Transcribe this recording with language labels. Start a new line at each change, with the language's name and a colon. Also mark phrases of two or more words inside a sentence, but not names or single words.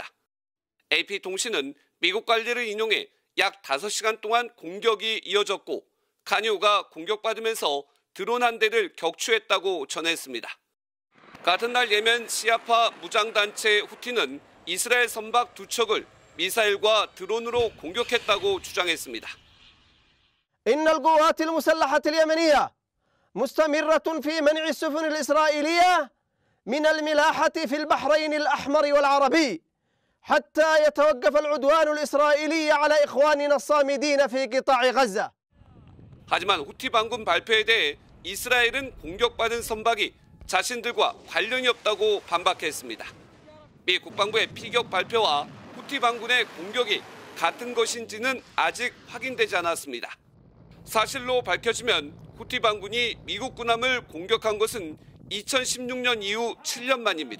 Korean: AP통신은 미국 관리를 인용해 약 5시간 동안 공격이 이어졌고 카니오가 공격받으면서 드론 한 대를 격추했다고 전했습니다. 같은 날 예멘 시아파 무장단체 후티는 이스라엘 선박 2척을 미사일과 드론으로 공격했다고 주장했습니다.
Arabic: إن القوات المسلحة اليمنية مستمرة في منع السفن الإسرائيلية من الملاحة في البحرين الأحمر والعربي حتى يتوقف العدوان الإسرائيلي على إخواننا الصامدين في قطاع غزة.
Korean: 하지만 후티 반군 발표에 대해 이스라엘은 공격받은 선박이 자신들과 관련이 없다고 반박했습니다. 미 국방부의 피격 발표와 후티 반군의 공격이 같은 것인지는 아직 확인되지 않았습니다. 사실로 밝혀지면 후티 반군이 미국 군함을 공격한 것은 2016년 이후 7년 만입니다.